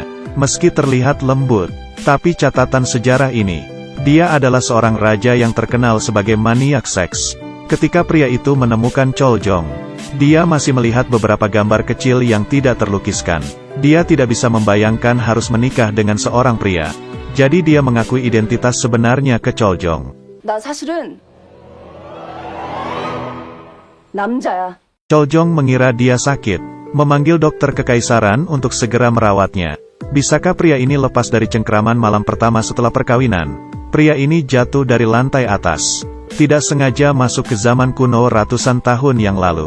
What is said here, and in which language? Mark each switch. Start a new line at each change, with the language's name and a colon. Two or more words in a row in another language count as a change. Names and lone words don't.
Indonesian: Meski terlihat lembut, tapi catatan sejarah ini, dia adalah seorang raja yang terkenal sebagai maniak seks. Ketika pria itu menemukan Choljong, dia masih melihat beberapa gambar kecil yang tidak terlukiskan. Dia tidak bisa membayangkan harus menikah dengan seorang pria. Jadi dia mengakui identitas sebenarnya ke Choljong.
Korean: 나 사실은 남자야.
Indonesian: Choljong mengira dia sakit, memanggil dokter kekaisaran untuk segera merawatnya. Bisakah pria ini lepas dari cengkraman malam pertama setelah perkawinan? Pria ini jatuh dari lantai atas. Tidak sengaja masuk ke zaman kuno ratusan tahun yang lalu.